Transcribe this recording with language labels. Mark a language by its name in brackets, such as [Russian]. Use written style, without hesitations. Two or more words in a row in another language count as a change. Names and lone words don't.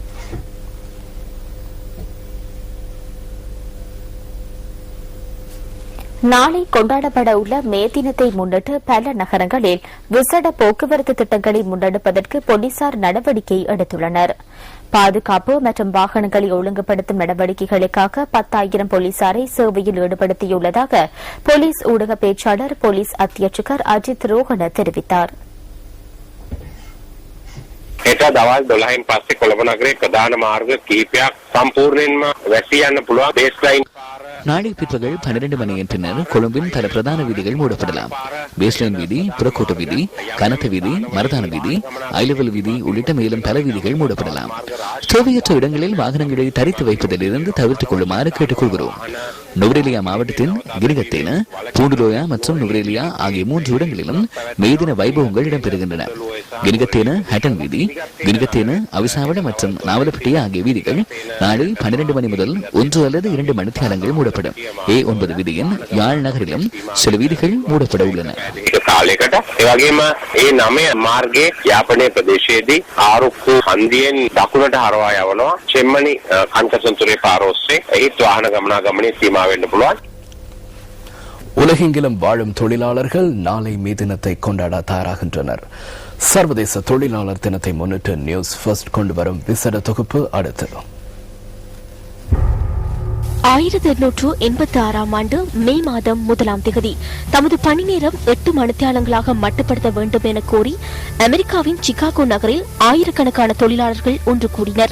[Tamil] நாளை கொண்டாடப்பட உள்ள மே தினத்தை முன்னிட்டு பல நகரங்களில் விசேட போக்குவரத்து திட்டங்களை முன்னெடுப்பதற்கு போலீசார் நடவடிக்கை எடுத்துள்ளனர். பாதுகாப்பு மற்றும் வாகனங்களை ஒழுங்குபடுத்தும் நடவடிக்கைகளுக்காக 10,000 போலீசாரை சேவையில் ஈடுபடுத்தியுள்ளதாக போலீஸ் ஊடக பேச்சாளர் போலீஸ் அத்தியட்சகர் அஜித் ரோஹன தெரிவித்தார். [Sinhala] හෙට දවල් 12න් පස්සේ කොළඹ නගරයේ ප්‍රධාන මාර්ග කිහිපයක් සම්පූර්ණයෙන්ම වැසී යන්න පුළුවන් බේස්ලයින්. [Tamil] நாளை பிற்பகல் 12 மணியின் பின்னர் கொழும்பின் பல பிரதான வீதிகள் மூடப்படலாம். பேஸ்லைன் வீதி, புறக்கோட்டு வீதி, கனத்த வீதி, மரதான வீதி, ஐலவல் வீதி உள்ளிட்ட மேலும் பல வீதிகள் மூடப்படலாம். தேவையற்ற இடங்களில் வாகனங்களை தரித்து வைப்பதிலிருந்து தவிர்த்துக் கொள்ளுமாறு கேட்டுக் கொள்கிறோம். நுவரெலியா மாவட்டத்தின் கிரிகத்தேன, பூண்டுலோயா மற்றும் நுவரெலியா ஆகிய 3 இடங்களிலும் மேதின வைபவங்கள் இடம்பெறுகின்றன. கிரிகத்தேன ஹட்டன் வீதி, கிரிகத்தேன அவிசாவட மற்றும் நாவலப்பிட்டிய ஆகிய வீதிகள் நாளை 12 மணி முதல் 1 அல்லது 2 மணித்தியாலங்கள் மூடப்படும். A9 வீதியின் யாழ் நகரிலும் சில வீதிகள் மூடப்பட உள்ளன. [Sinhala] කාලයකට ඒ වගේම ඒ 9 මාර්ගයේ යාපනයේ ප්‍රදේශයේදී ආරුක්කු හන්දියෙන් දකුණට හරවා යවනවා. චෙම්මනි කංකසන්තුරේ පාර ඔස්සේ ඒත් වාහන ගමනාගමනයේ සීමා වෙන්න පුළුවන්. [Tamil] உலகெங்கிலும் வாழும் தொழிலாளர்கள் நாளை மே தினத்தை கொண்டாட தயாராகின்றனர். சர்வதேச தொழிலாளர் தினத்தை முன்னிட்டு நியூஸ் ஃபர்ஸ்ட் கொண்டு வரும் விசேட தொகுப்பு அடுத்தது. 1886 ஆண்டு மே மாதம் 1ஆம் தேதி தமது பணி நேரம் 8 மணித்தியாலங்களாக மட்டுப்படுத்த வேண்டும் என கோரி அமெரிக்காவின் சிகாகோ நகரில் ஆயிரக்கணக்கான தொழிலாளர்கள் ஒன்று கூடினர்.